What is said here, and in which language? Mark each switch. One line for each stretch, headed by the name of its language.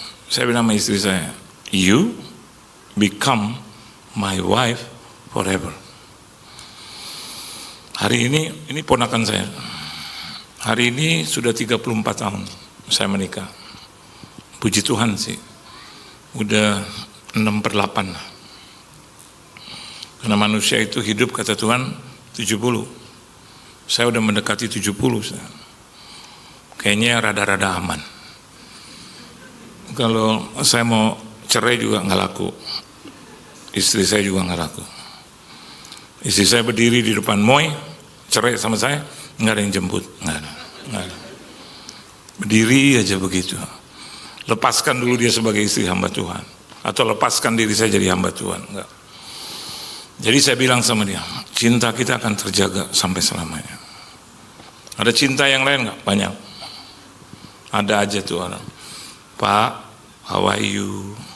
Indonesian: Saya bilang sama istri saya,
English: you become my wife forever.
Indonesian: Hari ini ponakan saya. Hari ini sudah 34 tahun saya menikah. Puji Tuhan sih. Udah 6/8 lah. Karena manusia itu hidup kata Tuhan 70. Saya udah mendekati 70. Kayaknya rada-rada aman. Kalau saya mau cerai juga nggak laku. Istri saya juga nggak laku. Istri saya berdiri di depan Moy, cerai sama saya, nggak ada yang jemput, nggak ada. Berdiri aja begitu. Lepaskan dulu dia sebagai istri hamba Tuhan, atau lepaskan diri saya jadi hamba Tuhan, enggak. Jadi saya bilang sama dia, cinta kita akan terjaga sampai selamanya. Ada cinta yang lain nggak? Banyak. Ada aja tuh orang, Pak,
English: how are you?